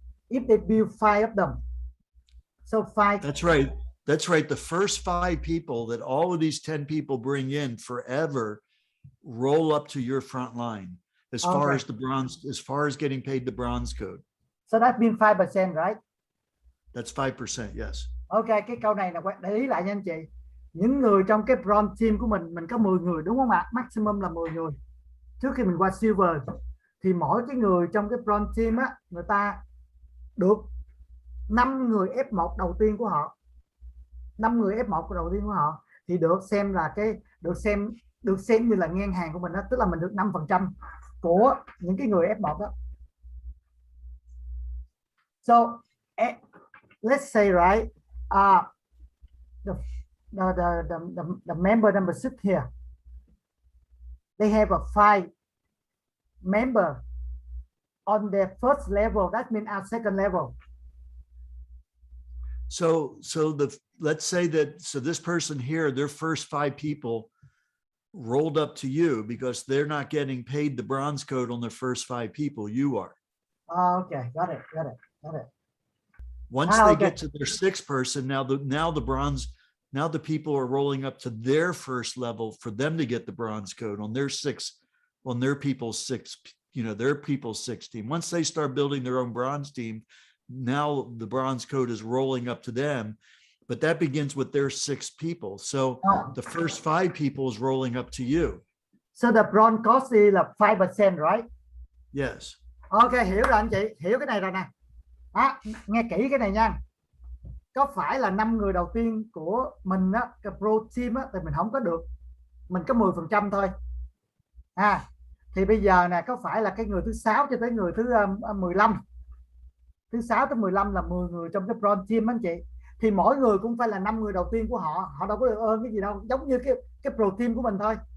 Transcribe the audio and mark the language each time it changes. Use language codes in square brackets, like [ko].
[en] If they build 5 of them, so 5. That's right. That's right. The first 5 people that all of these 10 people bring in forever roll up to your front line as far as the bronze, as far as getting paid the bronze code. So that means 5%, right? That's 5%, yes. [vi] Ok, cái câu này là để ý lại nha anh chị. Những người trong cái bronze team của mình có 10 người đúng không ạ? Maximum là 10 người. Trước khi mình qua silver thì mỗi cái người trong cái bronze team á, người ta được 5 người F1 đầu tiên của họ. 5 người F1 đầu tiên của họ thì được xem là được xem như là ngang hàng của mình đó, tức là mình được 5% của những cái người F1 đó. [en] So let's say right, the member number 6 here, they have a 5 member on their first level. That means our second level. So let's say that, so this person here, their first 5 people rolled up to you because they're not getting paid the bronze code on their first 5 people. You are. Okay, got it. Once they get to their 6th person, now the people are rolling up to their first level for them to get the bronze code on their people's 6, their people's 6 team. Once they start building their own bronze team, now the bronze code is rolling up to them, but that begins with their 6 people. So the first 5 people is rolling up to you. So the bronze cost is là 5%, right? Yes. [vi] Ok, hiểu rồi anh chị, hiểu cái này rồi nè. Nghe kỹ cái này nha. Có phải là 5 người đầu tiên của mình á, cái pro team á, thì mình không có được, mình có 10% thôi. Thì bây giờ nè, có phải là cái người thứ 6 cho tới người thứ 15, thứ 6 tới 15 là 10 người trong cái bronze team anh chị, thì mỗi người cũng phải là 5 người đầu tiên của họ, họ đâu có được ơn cái gì đâu, giống như cái pro team của mình thôi.